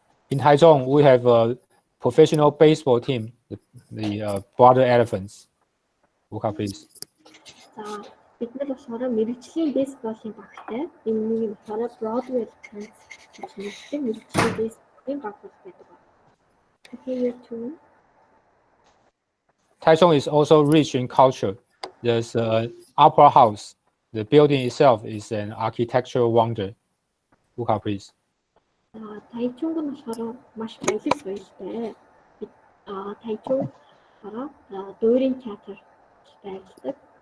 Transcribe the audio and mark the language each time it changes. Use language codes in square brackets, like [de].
[en] In Taichung, we have a professional baseball team, the Brother Elephants. Luca, please. [mn] Бид нар болохоор мэргэжлийн бейсболын багтай. Энэ нэг нь болохоор Brother Elephants гэж нэрлэдэг мэргэжлийн бейсболын баг байдаг. [en] Okay, your turn. Taichung is also rich in culture. There's an opera house. The building itself is an architectural wonder. Luca, please. [mn] Taichung нь болохоор маш баялаг соёлтой. Taichung болохоор дуурийн театр байгуулдаг.